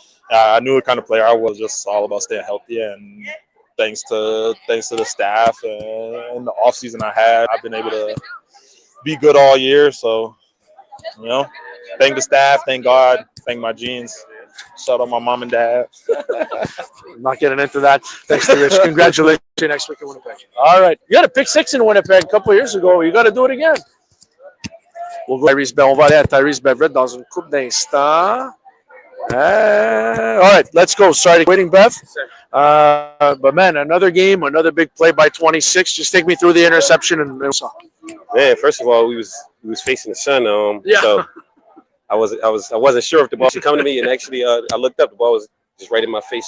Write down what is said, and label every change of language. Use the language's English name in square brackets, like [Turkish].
[English] I knew what kind of player I was. Just all about staying healthy, and thanks to the staff and the off season I had, I've been able to be good all year. So, thank the staff, thank God, thank my genes. Shout out my mom and dad. I'm not getting into that. Thanks to Rich. Congratulations next week in Winnipeg. All right. You got a pick 6 in Winnipeg a couple of years ago. You got to do it again. We'll go Tyrese Bev. [French] On va aller à Tyrese Beverett dans une couple d'instants. [English] All right. Let's go. Sorry to waiting, Bev. But, man, another game, another big play by 26. Just take me through the interception. Man, first of all, we was facing the sun. So I wasn't sure if the ball should come to me, and actually, I looked up. The ball was just right in my face.